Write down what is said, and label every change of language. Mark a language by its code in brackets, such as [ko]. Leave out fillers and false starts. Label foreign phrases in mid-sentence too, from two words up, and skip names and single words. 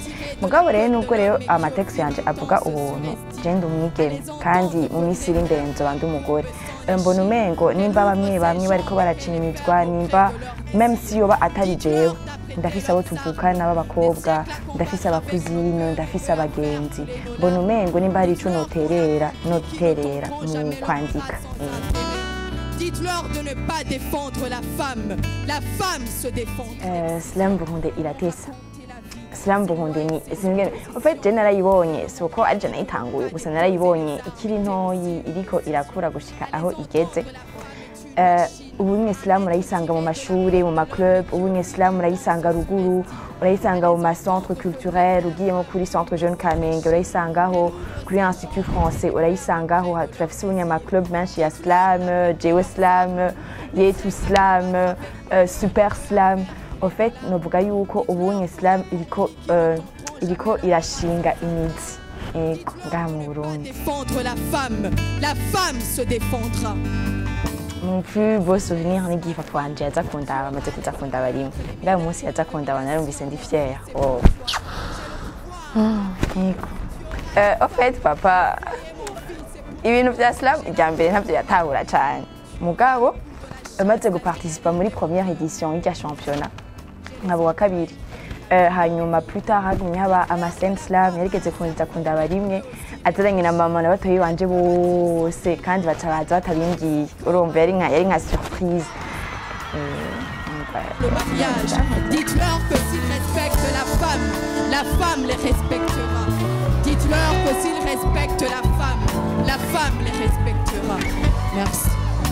[rn] Mugabo rero nubwo rero amatekste yanje avuga ubuntu, je ndi umwigeme kandi mu minsi iri imbere nzoba ndi umugore. Mbona umengo nimba bamwe bariko baracinyirizwa, nimba [fr] même si [rn] yoba atari jewe, ndafise abo tuvukana b'abakobwa, ndafise abakuzino, ndafise abagenzi. Mbona umengo nimba hari ico noterera mu kwandika. [fr] Dites-leur de ne pas défendre la femme se défendra. [rn] Slam Burundi iratesa. Slam Burundi ni singene. [fr] En fait, [rn] je narayibonye, soko ari je nayitanguye, gusa narayibonye ikiri ntoyi iriko irakura gushika aho igeze. Ubu Islam urayisanga mu mashure, mu maclub, ubu Islam urayisanga ruguru, urayisanga mu [fr] centre culturel, [rn] ugiyemo kuri centre jeune Kamenge, urayisangaho kuri institut français, urayisangaho turafise ubunyamaclub menshi ya slam, jewe slam, yetu slam, super slam. [fr] En fait, [rn] novuga yuko ubu Islam iriko irashinga imizi ngaha mu Burundi. [fr] Défendre la femme se défendra. Mon plus beau souvenir [rn] ni igihe papa wanje yaza kundaba, amaze kuza kundaba rimwe. Ngaho umunsi yaza kundaba narumvise ndi fière. [fr] En fait, papa, [rn] ibintu vya slam ijya mbere ntavyo yatahura cyane. Mugabo amaze guparticipa muri [fr] première édition [rn] y'irya championnat nkabo wa kabiri. Hanyuma [fr] plus tard [rn] hagumye haba ama slam yarigeze kunza kundaba rimwe, atazanye na mama na batoyi banje bose kandi bacabaza batabimbwiye. Urumva yari nka surprise. [fr] Le mariage, dites-leur que s'ils respectent la femme les respectera. Dites-leur que s'ils respectent la femme les respectera. Merci.